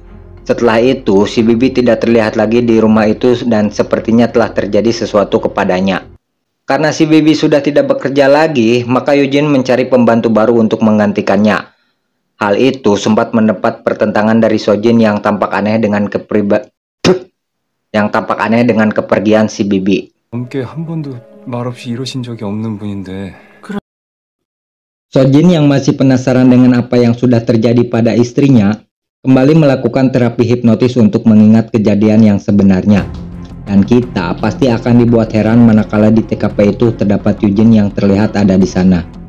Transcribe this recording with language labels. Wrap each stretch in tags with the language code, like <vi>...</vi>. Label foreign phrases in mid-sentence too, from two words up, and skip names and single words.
<id>Setelah itu, si bibi tidak terlihat lagi di rumah itu dan sepertinya telah terjadi sesuatu kepadanya. Karena si bibi sudah tidak bekerja lagi, maka Yujin mencari pembantu baru untuk menggantikannya. Hal itu sempat mendapat pertentangan dari So Jin yang tampak aneh dengan kepergian si bibi.</id> <ko>함께 한 번도 말없이 이러신 적이 없는 분인데.</ko> <id>So Jin yang masih penasaran dengan apa yang sudah terjadi pada istrinya, kembali melakukan terapi hipnotis untuk mengingat kejadian yang sebenarnya. Dan kita pasti akan dibuat heran manakala di TKP itu terdapat Yujin yang terlihat ada di sana.</id>